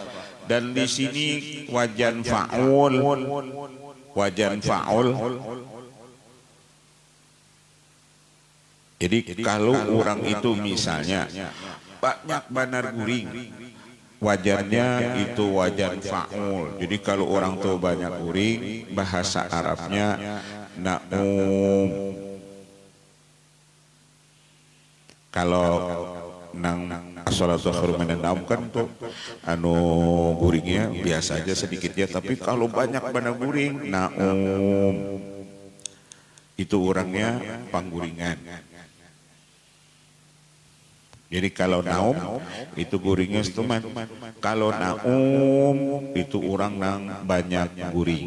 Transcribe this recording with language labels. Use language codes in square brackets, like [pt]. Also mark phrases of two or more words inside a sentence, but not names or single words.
[bjn] Dan di sini [ar] وزن فعول [bjn] jadi kalau orang itu misalnya banyak banar guring, wajannya itu [ar] وزن فعول. [bjn] Jadi kalau orang tuh banyak guring, bahasa Arabnya na'um. Kalau nang [ar] الصلاة خير من النوم [bjn] kan tuh anu guringnya biasa aja sedikitnya, tapi kalau banyak banar guring na'um itu orangnya pangguringan. Jadi kalau naum itu guringnya setuman. Kalau naum itu orang nang banyak guring.